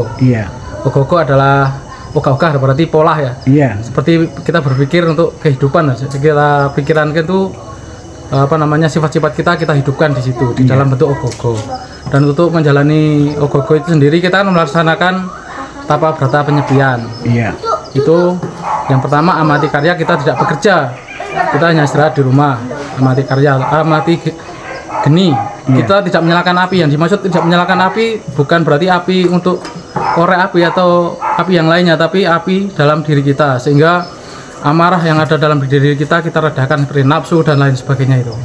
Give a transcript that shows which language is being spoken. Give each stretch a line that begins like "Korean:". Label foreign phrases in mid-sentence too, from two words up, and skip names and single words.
Indonesian: Iya. Ogoh-ogoh adalah ogah-ogah berarti pola ya. Iya. Seperti kita berpikir untuk kehidupan, kita pikiran itu sifat-sifat kita hidupkan di situ di dalam bentuk ogoh-ogoh. Dan untuk menjalani ogoh-ogoh itu sendiri kita kan melaksanakan tapa brata penyepian. Iya. Itu yang pertama, amati karya, kita tidak bekerja, kita hanya istirahat di rumah. Amati karya, amati geni. Kita tidak menyalakan api. Yang dimaksud tidak menyalakan api bukan berarti api untuk korek api atau api yang lainnya, tapi api dalam diri kita, sehingga amarah yang ada dalam diri kita redakan seperti nafsu dan lain sebagainya itu.